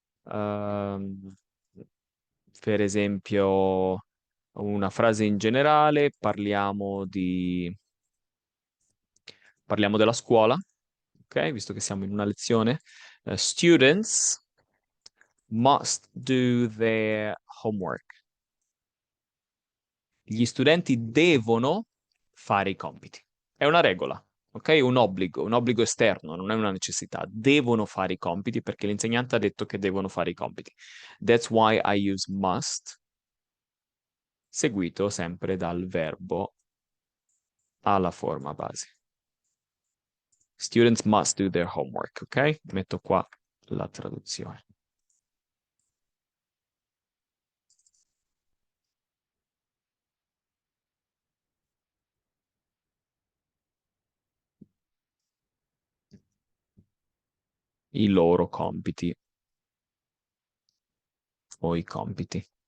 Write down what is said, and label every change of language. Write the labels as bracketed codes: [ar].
[it] Ehm, per esempio, una frase in generale, parliamo della scuola, ok? Visto che siamo in una lezione. [en] Students must do their homework. [it] Gli studenti devono fare i compiti. È una regola, ok? Un obbligo esterno, non è una necessità. Devono fare i compiti perché l'insegnante ha detto che devono fare i compiti. [en] That's why I use must, [it] seguito sempre dal verbo alla forma base. [en] Students must do their homework, ok? [it] Metto qua la traduzione. I loro compiti o i compiti.